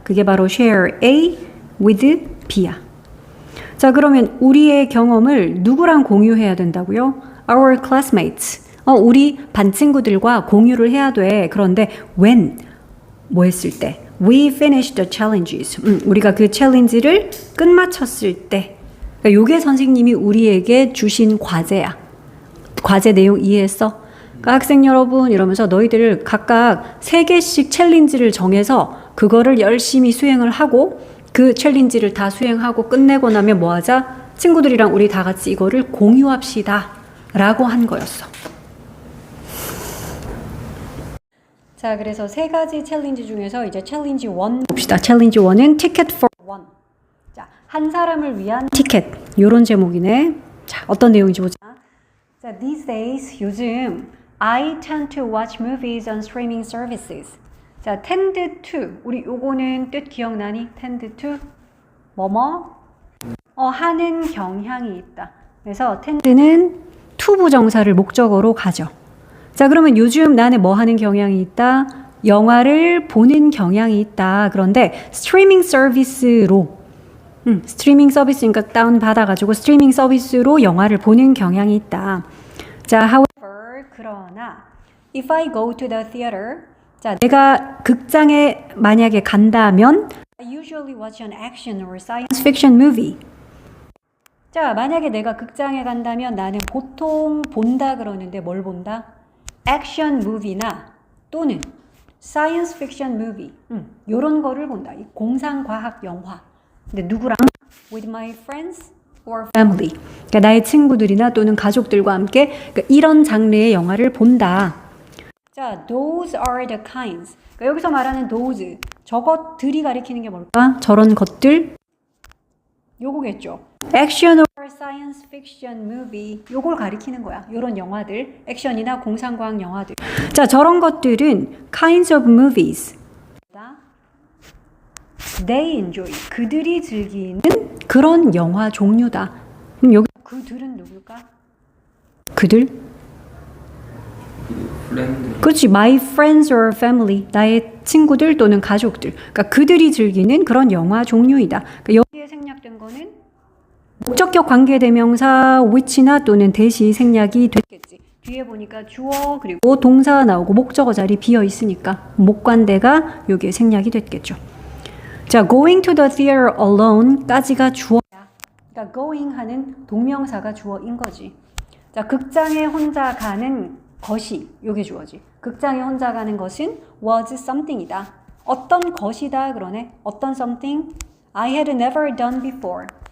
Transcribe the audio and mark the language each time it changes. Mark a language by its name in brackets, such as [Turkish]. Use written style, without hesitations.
[Korean] 그게 바로 share A with B야. 자, 그러면 우리의 경험을 누구랑 공유해야 된다고요? [English] Our classmates. [Korean] 우리 반 친구들과 공유를 해야 돼. 그런데 when 뭐 했을 때? [English] We finished the challenges. [Korean] 우리가 그 챌린지를 끝마쳤을 때. 그러니까 요게 선생님이 우리에게 주신 과제야. 과제 내용 이해했어? 그러니까 학생 여러분 이러면서 너희들 각각 3개씩 챌린지를 정해서 그거를 열심히 수행을 하고 그 챌린지를 다 수행하고 끝내고 나면 뭐 하자? 친구들이랑 우리 다 같이 이거를 공유합시다 라고 한 거였어. 자, 그래서 세 가지 챌린지 중에서 이제 챌린지 1 봅시다. 챌린지 1은 Ticket for One. 자, 한 사람을 위한 티켓. 요런 제목이네. 자, 어떤 내용인지 보자. [English] 자, these days [Korean] 요즘 [English] I tend to watch movies on streaming services. 자, tend to. [Korean] 우리 요거는 뜻 기억나니? tend to 뭐뭐 하는 경향이 있다. 그래서 tend는 to 부정사를 목적어로 가져. 자, 그러면 요즘 나는 뭐 하는 경향이 있다? 영화를 보는 경향이 있다. 그런데 스트리밍 서비스로 스트리밍 서비스니까 다운 받아가지고 스트리밍 서비스로 영화를 보는 경향이 있다. [English] 자, however, [Korean] 그러나 [English] if I go to the theater, 자, [Korean] 내가 극장에 만약에 간다면 [English] I usually watch an action or science fiction movie. [Korean] 자, 만약에 내가 극장에 간다면 나는 보통 본다 그러는데 뭘 본다? 액션 무비나 또는 사이언스 픽션 무비 요런 거를 본다. 이 공상과학 영화. 근데 누구랑? [English] With my friends or family. [Korean] 그러니까 나의 친구들이나 또는 가족들과 함께 그러니까 이런 장르의 영화를 본다. [English] 자, those are the kinds. [Korean] 그러니까 여기서 말하는 those, 저것들이 가리키는 게 뭘까? 저런 것들? 요거겠죠. 액션 [English] or science fiction movie [Korean] 요걸 가리키는 거야. 요런 영화들, 액션이나 공상과학 영화들. 자, 저런 것들은 [English] kinds of movies. They enjoy. [Korean] 그들이 즐기는 그런 영화 종류다. 그럼 여기 그들은 누굴까? 그들? 그렇지. [English] My friends or family. [Korean] 나의 친구들 또는 가족들. 그러니까 그들이 즐기는 그런 영화 종류이다. 그러니까 여기에 생략된 거는 목적격 관계대명사 which나 또는 대시 생략이 됐겠지. 뒤에 보니까 주어 그리고 동사 나오고 목적어 자리 비어 있으니까 목관대가 여기에 생략이 됐겠죠. [English] 자, going to the theater alone까지가 [Korean] 주어야. 그러니까 going 하는 동명사가 주어인 거지. 자, 극장에 혼자 가는 것이 요게 주어지. 극장에 혼자 가는 것은 [English] was something [Korean] 이다. 어떤 것이다 그러네. 어떤 something? [English] I had never done before.